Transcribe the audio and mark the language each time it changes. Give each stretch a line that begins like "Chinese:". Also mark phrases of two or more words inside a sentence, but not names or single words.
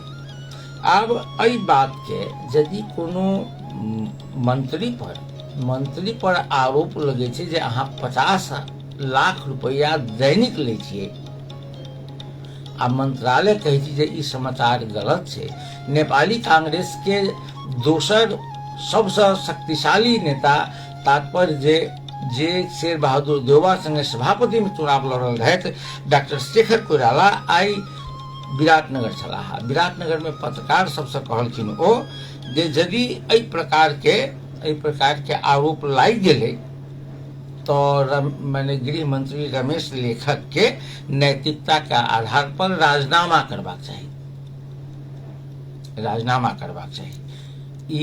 Maithili: अब एहि बात के यदि कोनो मंत्री पर आरोप लगे छे जे अहाँ 50 लाख रुपया दैनिक ले छिए आ मंत्रालय कहे छै जे ई समाचार गलत छे। नेपाली कांग्रेस के दोसर सबसे शक्तिशाली नेता तात्पर्य जे शेर बहादुर देउवा संगे सभापति में चुनाव लड़ल रहत डॉक्टर शेखर कोइराला आई विराटनगर छलाह। विराटनगर में पत्रकार सबसे कहलखिन ओ जे यदि एहि प्रकार के आरोप लाग गेले तो माने गृह मंत्री रमेश लेखक के नैतिकता के आधार पर राजीनामा करबाक चाही।